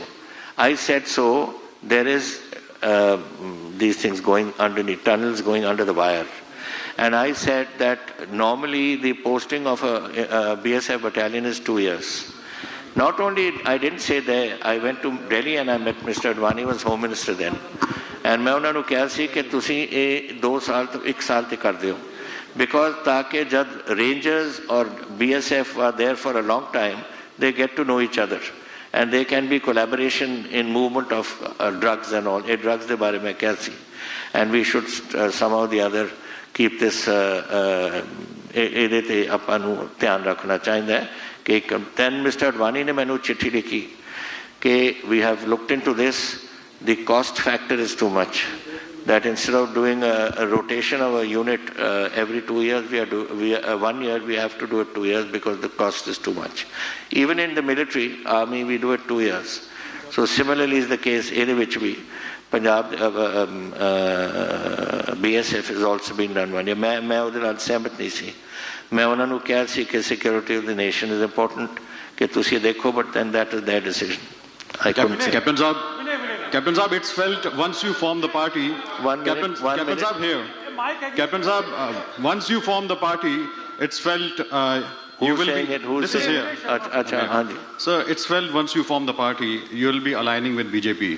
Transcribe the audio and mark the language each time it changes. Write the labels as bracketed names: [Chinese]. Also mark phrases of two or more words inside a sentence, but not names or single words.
[English] I said so, there is these things going underneath, tunnels going under the wire. And I said that normally the posting of a BSF battalion is 2 years. Not only, I didn't say there, I went to Delhi and I met Mr. Advani, was Home Minister then. [Hindi] And मैं उन्होंने कहा सी कि [Punjabi] ਤੁਸੀਂ ਇਹ 2 ਸਾਲ ਤੋਂ 1 ਸਾਲ ਤੇ ਕਰ ਦਿਓ. [English] Because [Hindi] ताकि जब [English] Rangers or BSF are there for a long time, they get to know each other. And there can be collaboration in movement of drugs and all. [Hindi] ये drugs के बारे में क्या सी. [English] And we should somehow or the other keep this [Punjabi] ਇਹਦੇ ਤੇ ਆਪਾਂ ਨੂੰ ਧਿਆਨ ਰੱਖਣਾ ਚਾਹੀਦਾ ਹੈ ਕਿ [English] then Mr. Advani [Punjabi] ਨੇ ਮੈਨੂੰ ਚਿੱਠੀ ਲਿਖੀ ਕਿ [English] we have looked into this, the cost factor is too much, that instead of doing a rotation of a unit every 2 years, 1 year we have to do it 2 years because the cost is too much. Even in the military army we do it 2 years. So similarly is the case [Punjabi] ਇਹਦੇ ਵਿੱਚ ਵੀ [English] Punjab BSF has also been done 1 year. [Punjabi] मैं ਉਹਦੇ ਨਾਲ ਸਹਿਮਤ ਨਹੀਂ ਸੀ. मैं ਉਹਨਾਂ ਨੂੰ ਕਿਹਾ ਸੀ ਕਿ [English] security of the nation is important [Punjabi] ਕਿ ਤੁਸੀਂ ਦੇਖੋ, [English] but then that is their decision. Captain Saab, it's felt once you form the party. Captain Saab here. Captain Saab, once you form the party, it's felt you will be. This is here. So it's felt once you form the party, you will be aligning with BJP.